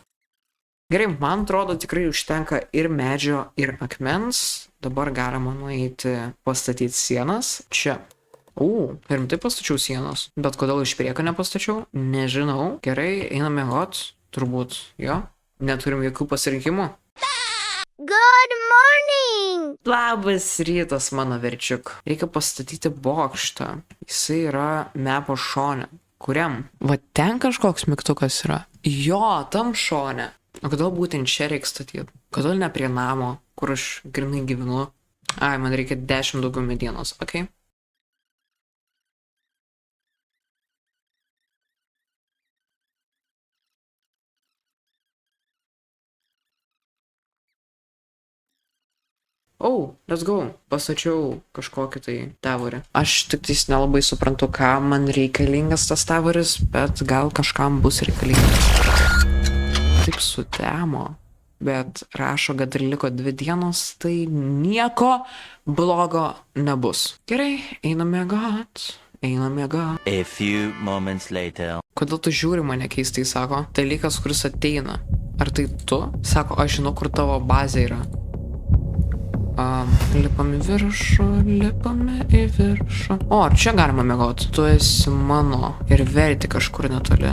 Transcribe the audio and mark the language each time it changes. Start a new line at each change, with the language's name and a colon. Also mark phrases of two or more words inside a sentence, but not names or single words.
Lithuanian: Gerai, man atrodo tikrai užtenka ir medžio, ir akmens. Dabar galima nueiti pastatyti sienas. Čia. Rimtai pastačiau sienas. Bet kodėl iš priekio nepastačiau? Nežinau. Gerai, einame miegot. Turbūt jo. Neturim jokių pasirinkimų.
English: Good morning.
Lithuanian: Labas rytas, mano verčiuk. Reikia pastatyti bokštą. Jisai yra mepo šone. Kuriam? Va ten kažkoks mygtukas yra. Jo, tam šone. O kodėl būtent čia reikia statyti? Kodėl ne prie namo, kur aš grinai gyvenu? Ai, man reikia 10 daugiau medienos, okei.
English: Let's go.
Lithuanian: Pastačiau kažkokį tai tavorį. Aš tik tais nelabai suprantu, ką man reikalingas tas tavoris, bet gal kažkam bus reikalingas. Taip sutemo, bet rašo, kad ir liko 2 dienos, tai nieko blogo nebus. Gerai, einam miegot.
English: A few moments later.
Lithuanian: Kodėl tu žiūri mane keistai, sako? Dalykas, kuris ateina. Ar tai tu? Sako, aš žinau, kur tavo bazė yra. Lipam į viršų. O, ar čia galima miegot? Tu esi mano ir Verity kažkur netoli.